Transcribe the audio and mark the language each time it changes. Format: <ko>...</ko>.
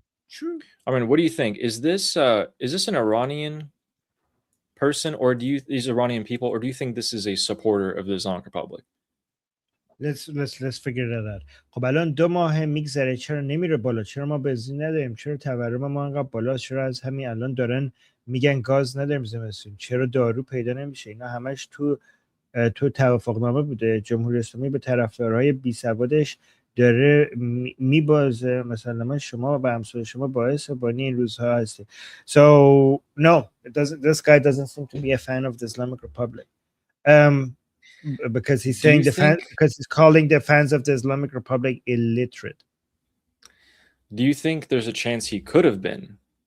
<en>True. I mean, what do you think? Is this an Iranian person, or these Iranian people, or do you think this is a supporter of the Islamic Republic? Let's figure that out.</en> <fa>خب الان 2 ماه میگذره چرا نمیره بالا؟ چرا ما بنزین نداریم؟ چرا تورم ما انقدر بالا؟ چرا از همین الان دارن میگن گاز نداریم زمستون؟ چرا دارو پیدا نمیشه؟ اینا همش تو توافقنامه بوده. جمهوری اسلامی به طرفدارهای بی سوادش داره میبازه. مثلا شما و همسایه شما باعث بانی این روزها هستید.</fa> <en>So no, this guy doesn't seem to be a fan of the Islamic Republic. because he's Do you saying think- because he's calling the fans of the Islamic Republic illiterate. Do you think there's a chance he could have been?</en>